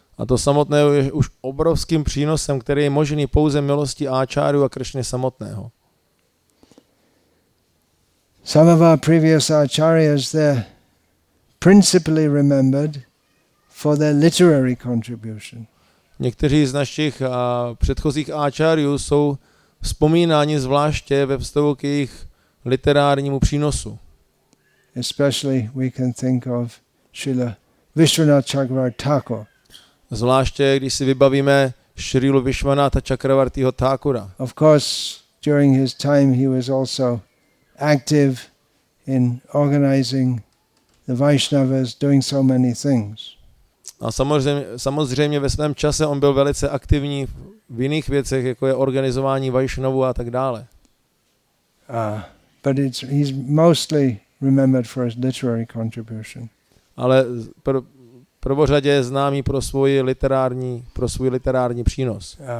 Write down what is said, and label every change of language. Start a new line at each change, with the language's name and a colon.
Czech: A to samotné je už obrovským přínosem, který je možný pouze milostí áčárů a Krishny samotného.
English: Some of our previous acharyas, they're principally remembered for their literary contribution.
Czech: Někteří z našich předchozích áčáriů jsou vzpomínáni zvláště ve vztahu k jejich literárnímu přínosu.
English: Especially we can think of Srila Vishwanath Chakravarti Thakur.
Czech: Zvláště když si vybavíme Srilu Vishwanatha Chakravartiho Thakura.
English: Of course, during his time he was also active in organizing the Vaishnavas, doing so many things.
Czech: A samozřejmě ve svém čase on byl velice aktivní v jiných věcech, jako je organizování Vaishnavů a tak dále.
English: But he's mostly remembered for his literary contribution.
Czech: Ale prvořadě je známý pro svůj literární přínos.